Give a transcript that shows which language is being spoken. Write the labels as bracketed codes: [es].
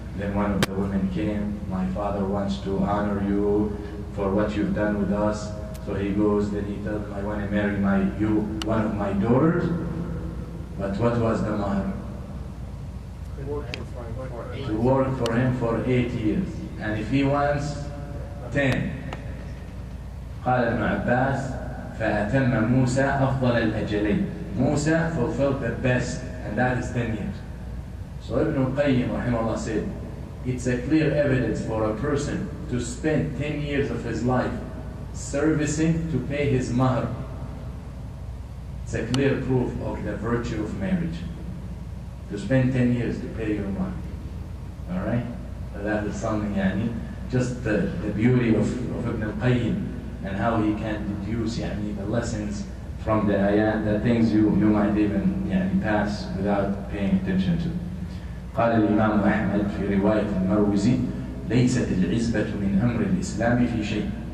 [en] Then one of the women came, my father wants to honor you for what you've done with us. So he goes, then he tells him, I want to marry one of my daughters. But what was the mahr? For To work for him for 8 years. And if he wants 10. [ar] قال ابن عباس فأتم موسى أفضل الأجلين. [en] Musa fulfilled the best, and that is 10 years. So Ibn al-Qayyim rahimahullah said, it's a clear evidence for a person to spend 10 years of his life servicing to pay his mahr. It's a clear proof of the virtue of marriage. To spend 10 years to pay your mahr. Alright? So that is something, just the beauty of Ibn al-Qayyim and how he can deduce the lessons from the ayat, the things you might even pass without paying attention to. [ar] قال الإمام أحمد في رواية المروزي ليست العزبة من أمر الإسلام في شيء.